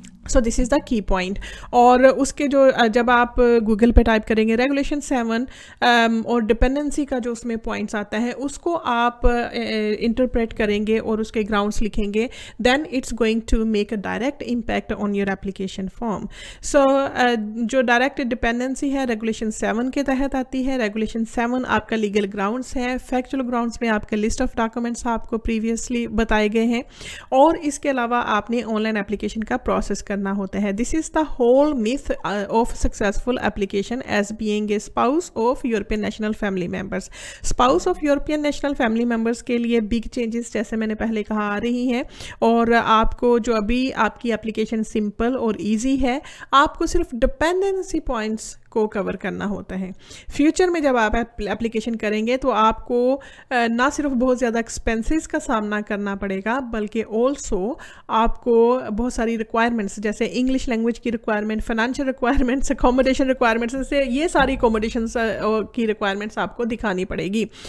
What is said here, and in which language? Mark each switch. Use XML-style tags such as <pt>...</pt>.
<en>So this is the key point.</en> <ur>اور اس کے جو جب آپ گوگل پہ ٹائپ کریں گے ریگولیشن 7 اور ڈپینڈنسی کا جو اس میں پوائنٹس آتا ہے اس کو آپ انٹرپریٹ کریں گے اور اس کے گراؤنڈس لکھیں گے،</ur> <en>Then it's going to make a direct impact on your application form.</en> <ur>سو جو ڈائریکٹ ڈپینڈنسی ہے ریگولیشن 7 کے تحت آتی ہے. ریگولیشن 7 آپ کا لیگل گراؤنڈس ہے. فیکچوئل گراؤنڈس میں آپ کا لسٹ آف ڈاکومنٹس آپ کو پریویسلی بتائے گئے ہیں، اور اس کے علاوہ آپ نے آن لائن اپلیکیشن کا پروسیس کرنا ہوتا ہے.</ur> <en>This is the whole math of successful application as being a spouse of European national family members.</en> <ur>Spouse of European national family members کے لیے بگ چینجز جیسے میں نے پہلے کہا آ رہی ہیں، اور آپ کو جو ابھی آپ کی اپلیکیشن سمپل اور ایزی ہے، آپ کو صرف ڈپینڈنسی پوائنٹس کو کور کرنا ہوتا ہے. فیوچر میں جب آپ اپلیکیشن کریں گے تو آپ کو نہ صرف بہت زیادہ ایکسپینسز کا سامنا کرنا پڑے گا، بلکہ آلسو آپ کو بہت ساری ریکوائرمنٹس جیسے انگلش لینگویج کی requirement, financial requirements, accommodation requirements سے یہ ساری اکوموڈیشنس کی ریکوائرمنٹس آپ کو دکھانی پڑے گی.</ur>